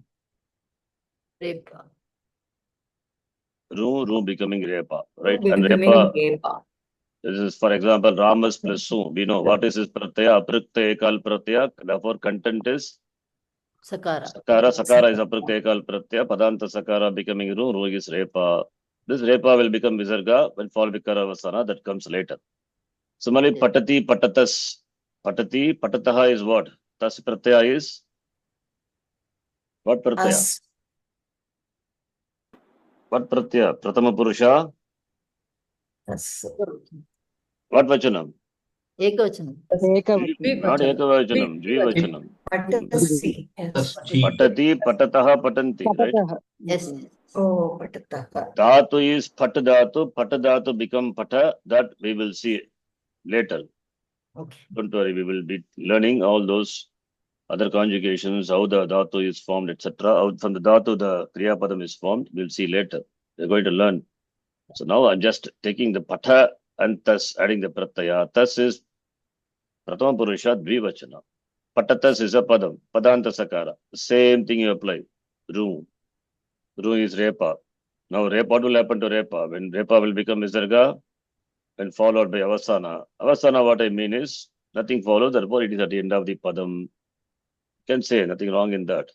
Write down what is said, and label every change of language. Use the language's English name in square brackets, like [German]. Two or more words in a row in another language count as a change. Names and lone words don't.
[English] Repa. Ru becoming Repa, right? And Becoming Repa, Repa. this is, for example, Ramas plus Su. We know what is his [Sanskrit] pratyaya, apratyaya, ekal pratyaya. [English] Therefore, content is Sakara. Sakara. Sakara is [Sanskrit] apratyaya, ekal pratyaya. Padanta Sakara [English] becoming Ru is Repa. This Repa will become Visarga when followed by Karavasana. That comes later. Similarly, Yeah. [Sanskrit] Patati, Patatas. Patati, Patataha [English] is what? [Sanskrit] Tas pratyaya [English] is what pratyaya? Us. What pratyaya? [Sanskrit] Pratama Purusha. [English] Us. What Vachanam? Ekavachanam. Ekavachanam. Not Ekavachanam, Dvivachanam. Patasi. Plus Yes. G. [Sanskrit] Patati, Patataha, Patanti, [English] right? Patataha. Yes. Oh, Patataha. Dhatu is [Sanskrit] Pat Dhatu. Pat Dhatu [English] become Pata. That we will see later. Okay. Don't worry, we will be learning all those other conjugations, how the Dhatu is formed, etc. From the Dhatu, the [Sanskrit] Kriya Padam [English] is formed. We'll see later. We're going to learn. So now I'm just taking the Pata and thus adding the Pratyaya. Thus is [Sanskrit] Pratama Purusha Dvivachana. [English] Patatas is a Padam. [Sanskrit] Padanta Sakara. [English] Same thing you apply. Ru. Ru is Repa. Now Repa, what will happen to Repa? When Repa will become Visarga, when followed by Avasana. Avasana, what I mean is, nothing follows, therefore it is at the end of the Padam. You can say nothing wrong in that.